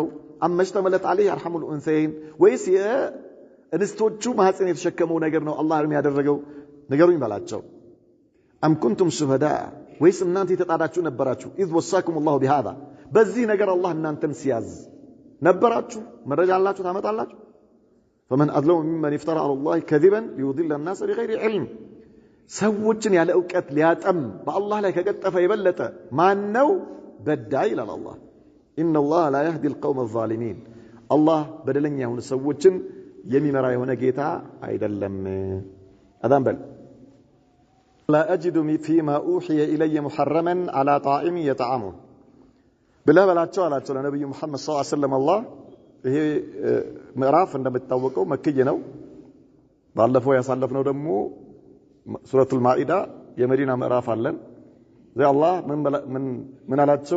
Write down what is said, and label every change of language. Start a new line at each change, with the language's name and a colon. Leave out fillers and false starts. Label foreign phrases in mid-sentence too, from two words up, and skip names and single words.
Arabic: أم اشتملت عليه أرحام الأنثيين
Amharic: ወይስ የእንስቶቹ ማህፀን የተሸከመው ነገር ነው አላህ እርም ያደረገው? ነገሩኝ በላቸው።
Arabic: أم كنتم شهداء
Amharic: ወይስ እናንተ የተጣዳችሁ ነበራችሁ?
Arabic: إذ وصاكم الله بهذا
Amharic: በዚህ ነገር አላህ እናንተን ሲያዝ ነበራችሁ? መረጃ አላችሁ ታመጣላችሁ?
Arabic: فمن أظلم ممن افترى على الله كذبا ليضل الناس بغير علم
Amharic: ሰዎችን ያለ ዕውቀት ሊያጠም በአላህ ላይ ከቀጠፈ የበለጠ ማን ነው በዳይ ይላል አላህ።
Arabic: إن الله لا يهدي القوم الظالمين
Amharic: አላህ በደለኛ የሆኑ ሰዎችን የሚመራ የሆነ ጌታ አይደለም። አዳም በል
Arabic: لا أجد فيما أوحي إلي محرما على طاعم يطعمه
Amharic: ብለህ በላቸው አላቸው ለነብዩ መሐመድ
Arabic: صلى الله عليه وسلم።
Amharic: አላህ ይሄ ምዕራፍ እንደምታወቀው መክይ ነው። ባለፈው ያሳለፍነው ደግሞ ሱረቱል ማኢዳ የመዲና ምዕራፍ አለን። ዘ አላህ ምን አላቸው?